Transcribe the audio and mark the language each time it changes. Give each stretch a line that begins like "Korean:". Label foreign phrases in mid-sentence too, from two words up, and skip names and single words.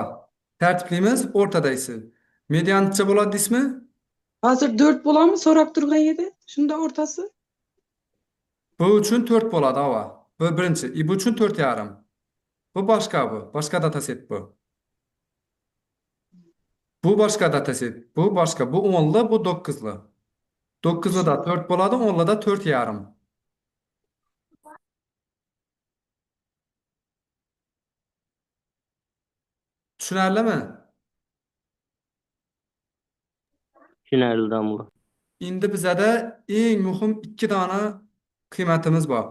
Uzbek: Tartiblimiz o'rtadagisi. Mediancha bo'ladi deysizmi? Hozir 4 bo'ladimi? So'rab turgan edi. Shunda o'rtasi. Bu uchun 4 bo'ladi, ava. Bu birinchi. Bu uchun 4,5. Bu boshqa bu. Boshqa dataset bu. Bu boshqa dataset. Bu boshqa. Bu 10'li, bu 9'li. 9'da 4 bo'ladi, 10'da 4 yarim. Tushunarlimi? Tushunarli damla. Endi bizada eng muhim ikki dona qiymatimiz bor.